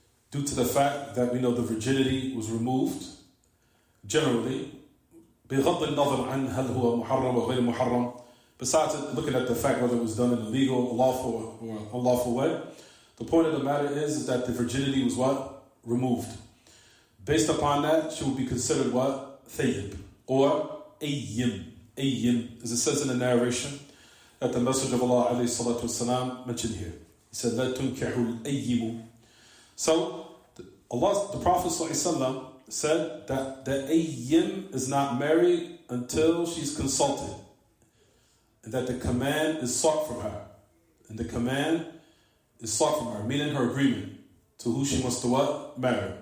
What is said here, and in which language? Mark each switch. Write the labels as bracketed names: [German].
[English] due to the fact that we know the virginity was removed, generally, [Arabic] بغض النظر عن هل هو محرم أو غير محرم, [English] besides looking at the fact whether it was done in a legal, lawful, or unlawful way, the point of the matter is that the virginity was what? Removed. Based upon that, she would be considered what? Thayyib, or ayyim. Ayyim, as it says in the narration, that the Messenger of Allah [Arabic] والسلام, [English] mentioned here. He said, [Arabic] لا تنكحوا الأيم. [English] So, the Prophet ﷺ said that the ayyim is not married until she's consulted. And that the command is sought from her. And the command is sought from her, meaning her agreement to who she wants to what? Marry.